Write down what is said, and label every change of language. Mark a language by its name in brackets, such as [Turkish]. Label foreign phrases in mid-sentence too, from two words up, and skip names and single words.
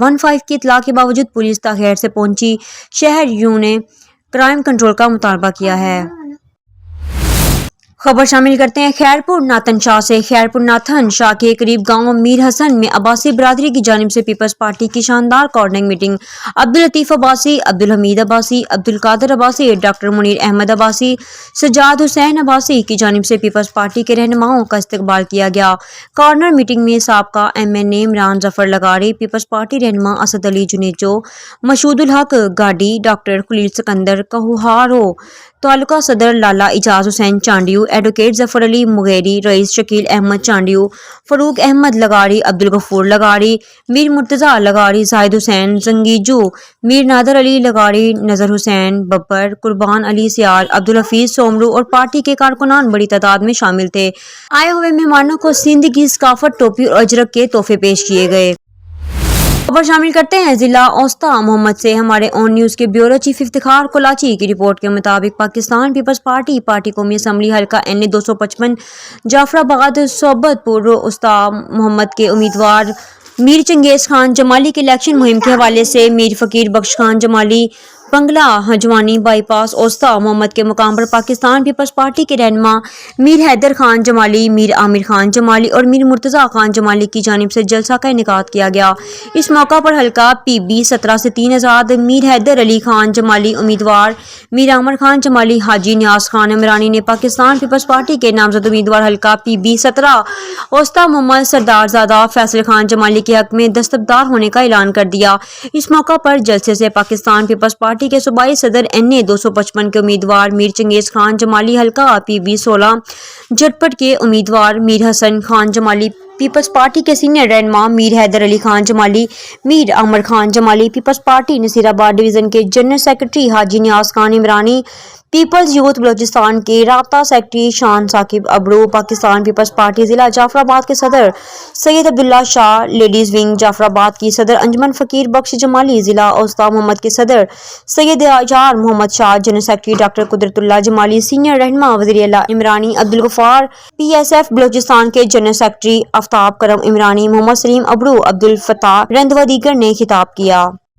[Urdu] 15 کی اطلاع کے باوجود پولیس تاخیر سے پہنچی۔ شہریوں نے کرائم کنٹرول کا مطالبہ کیا ہے. خبر شامل کرتے ہیں خیرپور ناتھن شاہ سے. خیرپور ناتھن شاہ کے قریب گاؤں میر حسن میں عباسی برادری کی جانب سے پیپلز پارٹی کی شاندار کوآرڈینیٹنگ میٹنگ عبداللطیف عباسی، عبدالحمید عباسی، عبدالقادر عباسی، ڈاکٹر منیر احمد عباسی، سجاد حسین عباسی کی جانب سے پیپلز پارٹی کے رہنماؤں کا استقبال کیا گیا. کارنر میٹنگ میں سابقہ MNA عمران ظفر لغاری، پیپلز پارٹی رہنما اسد علی جونیجو، مشہود الحق گاڈی، ڈاکٹر خلیل سکندر کہوہارو، تعلقہ صدر لالہ اعجاز حسین چانڈیو، ایڈووکیٹ ظفر علی مغیری، رئیس شکیل احمد چانڈیو، فاروق احمد لغاری، عبدالغفور لغاری، میر مرتضیٰ لغاری، زاہد حسین جنگیجو، میر نادر علی لغاری، نذر حسین ببر، قربان علی سیال، عبدالحفیظ سومرو اور پارٹی کے کارکنان بڑی تعداد میں شامل تھے. آئے ہوئے مہمانوں کو سندھ کی ثقافت، ٹوپی اور اجرک کے تحفے پیش کیے گئے. خبر شامل کرتے ہیں ضلع اوستہ محمد سے. ہمارے آن نیوز کے بیورو چیف افتخار کولاچی کی رپورٹ کے مطابق پاکستان پیپلز پارٹی قومی اسمبلی حلقہ NA 255 جعفرآباد صحبت پور اوستہ محمد کے امیدوار میر چنگیز خان جمالی کے الیکشن مہم کے حوالے سے میر فقیر بخش خان جمالی بنگلہ ہجوانی بائی پاس اوستہ محمد کے مقام پر پاکستان پیپلز پارٹی کے رہنما میر حیدر خان جمالی، میر عامر خان جمالی اور میر مرتضیٰ خان جمالی کی جانب سے جلسہ کا انعقاد کیا گیا. اس موقع پر حلقہ PB 17 سے 3 آزاد میر حیدر علی خان جمالی امیدوار میر عامر خان جمالی حاجی نیاز خان عمرانی نے پاکستان پیپلز پارٹی کے نامزد امیدوار حلقہ PB 17 اوستہ محمد سردارزادہ فیصل خان جمالی کے حق میں دستبردار ہونے کا اعلان کر دیا. اس موقع پر جلسے سے پاکستان پیپلز پارٹی کے صوبائی صدر NA 255 کے امیدوار میر چنگیز خان جمالی حلقہ PB 16 جھٹ پٹ کے امیدوار میر حسن خان جمالی، پیپلز پارٹی کے سینئر رہنما میر حیدر علی خان جمالی، میر عامر خان جمالی، پیپلز پارٹی نصیرآباد ڈویژن کے جنرل سیکرٹری حاجی نیاز خان عمرانی، پیپلز یوتھ بلوچستان کے رابطہ سیکرٹری شان ثاقب ابڑو، پاکستان پیپلز پارٹی ضلع جعفرآباد کے صدر سید عبداللہ شاہ، لیڈیز ونگ جعفرآباد کی صدر انجمن فقیر بخش جمالی، ضلع اوستہ محمد کے صدر سید اظہار محمد شاہ، جنرل سیکرٹری ڈاکٹر قدرت اللہ جمالی، سینئر رہنما وزیر اعلیٰ عمرانی عبدالغفار، PSF بلوچستان کے جنرل سیکرٹری آفتاب کرم عمرانی، محمد سلیم ابڑو، عبدالفتاح رند و دیگر نے خطاب کیا.